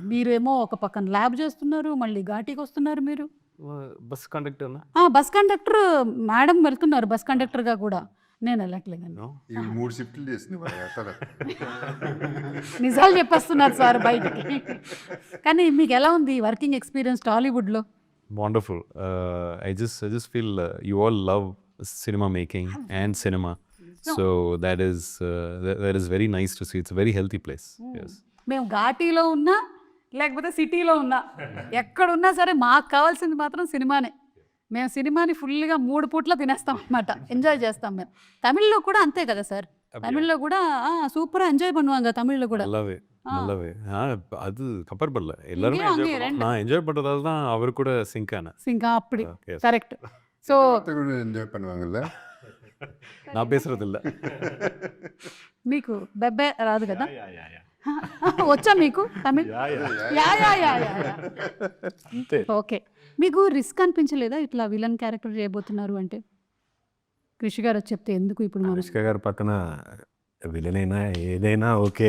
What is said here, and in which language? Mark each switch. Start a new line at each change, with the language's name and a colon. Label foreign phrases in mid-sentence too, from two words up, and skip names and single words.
Telugu: మీరేమో ఒక పక్కన ల్యాబ్ చేస్తున్నారు, మళ్ళీ ఘాటీకి వస్తున్నారు. మీరు బస్ కండక్టర్ బస్ కండక్టర్ మేడం వెళ్తున్నారు బస్ కండక్టర్గా కూడా. నేను వెళ్ళట్లేదండి.
English: No?
Telugu: ఇవి 3 షిఫ్ట్లు చేసింది మరి అసలు. నిజాలు చెప్పేస్తున్నారు సార్ బయటికి. కానీ మీకు ఎలా ఉంది
English: working experience
Telugu: టాలీవుడ్లో?
English: Wonderful. I just feel you all love cinema making and cinema. So that is very nice to see. It's a very healthy place. Yes.
Telugu: మేము ఘాటీలో ఉన్నా లేకపోతే సిటీలో ఉన్నా ఎక్కడున్నా సరే మాకు కావాల్సింది మాత్రం సినిమానే. మేము సినిమాని ఫుల్గా 3 పూట్ల తినేస్తాం అనమాట, ఎంజాయ్ చేస్తాం మేము. తమిళ్లో కూడా అంతే కదా సార్, తమిళ్లో కూడా
Tamil: சூப்பராக ఎంజாய் பண்ணுவாங்க தமிழ்ல கூட. நல்லாவே அது கம்பேர் பண்ணல எல்லாருமே இங்கேயும் enjoy அங்கேயும் பண்ணோம். நான் என்ஜாய் பண்ணுறதால தான் அவர் கூட சிங்க் ஆனேன்.
Telugu: సింకా అప్పుడు
English: Yes.
Telugu: కరెక్ట్. సో
Tamil: கூட என்ஜாய் பண்ணுவாங்கல்ல. நான் பேசுறது இல்ல.
Telugu: మీకు బెబ్బే రాదు కదా? వచ్చా మీకు తమిళ్? యా యా యా యా. ఓకే. మీకు రిస్క్ అనిపించలేదా ఇట్లా
English: villain character
Telugu: చేయబోతున్నారు అంటే? కృషి గారు వచ్చి చెప్తే ఎందుకు ఇప్పుడు మనం అనుష్క గారి పక్కన విలన్ అయినా ఏదైనా ఓకే,